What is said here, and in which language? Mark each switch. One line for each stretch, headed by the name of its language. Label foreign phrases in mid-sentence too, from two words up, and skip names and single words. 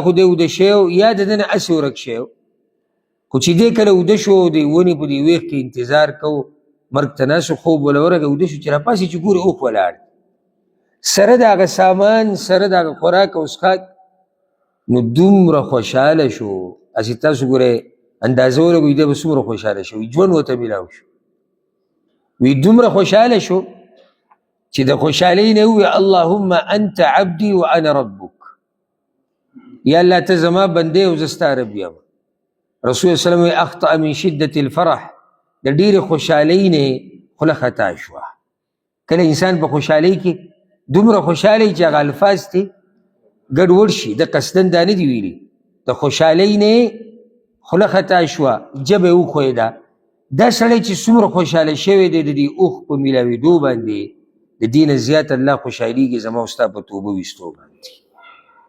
Pashto: خو دی اوده شوی یا د ده نه هسې ورک شوی خو چې دی کله اوده شو د ونې په دې ویښ کې انتظار کوو مرګ ته ناست خوب وله ورغی اوده شو چې راپاسې چې ګورې اوښ ولاړ سره د هغه سامان سره د هغه خوراک او څښاک نو دومره خوشحاله شو هسې تاسو ګورئ اندازه ولګوئ دی به څومره خوشحاله شو ژوند ورته میلاو شو وی دومره خوشحاله شو چې د خوشحالۍ نه ووی
Arabic: اللهم انت عبدي وانا ربک
Pashto: یا الله ته زما بندې او زه ستا رب یم
Arabic: رسول الله وسلم اخطأ من شدة الفرح
Pashto: د ډېرې خوشحالۍ نه خوله خطا شوه کله انسان په خوشحالۍ کې دومره خوشحالی چې هغه الفاظ دي ګډوډ شي د قصدن دا نه دي ویلي د خوشحالۍ نه خوله خطا شوه ژبه یې وښویده دا سړی چې څومره خوشحاله شوی دی د دې اوښ په میلاوېدو باندې د دې نه زیات الله خوشحالېږي زما او ستا په توبه ویستو باندې